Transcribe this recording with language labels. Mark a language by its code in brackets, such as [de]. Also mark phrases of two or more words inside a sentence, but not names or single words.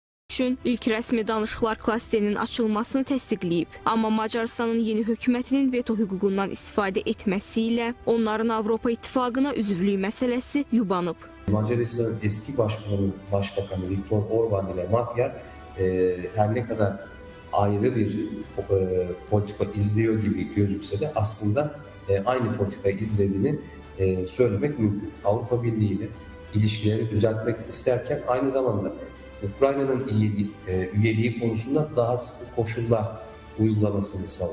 [az] üçün ilk rəsmi danışıqlar klasterinin açılmasını təsdiqləyib. Amma Macarıstanın yeni hökumətinin veto hüququndan istifadə etməsi ilə onların Avropa İttifaqına üzvlük məsələsi yubanıb. [tr] Macaristan'ın eski başbakanı Viktor Orban ile Magyar her ne kadar ayrı bir politika izliyor gibi gözükse de aslında aynı politikayı izlediğini söylemek mümkün. Avrupa Birliği ile ilişkileri düzeltmek isterken aynı zamanda Ukrayna'nın üyeliği konusunda daha sıkı koşullar uygulamasını sağlıyor.